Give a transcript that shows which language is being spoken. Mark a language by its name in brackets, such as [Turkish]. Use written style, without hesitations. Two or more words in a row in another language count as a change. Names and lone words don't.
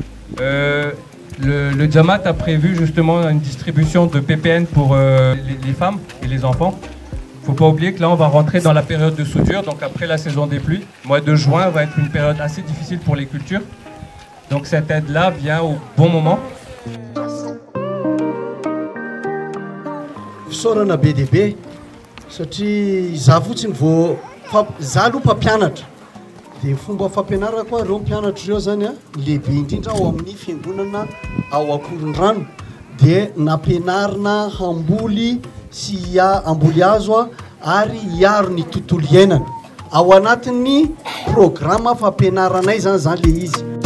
[French] Le Jamaat a prévu justement une distribution de PPN pour les femmes et les enfants. Il ne faut pas oublier que là, on va rentrer dans la période de soudure, donc après la saison des pluies. Le mois de juin va être une période assez difficile pour les cultures. Donc cette aide-là vient au bon moment. [Malagasy] Fisaorana be dia be satria za fotsiny vao za aloha mpampianatra dia fomba fampianarana koa ireo mpianatra ireo zany a lehibe indrindra ao amin'ny fiangonana ao Akorondrano dia nampianarina hamboly sy amboly hazo ary hiaro ny tontolo iainana ao anatin'ny programa fampianaranay zany le izy.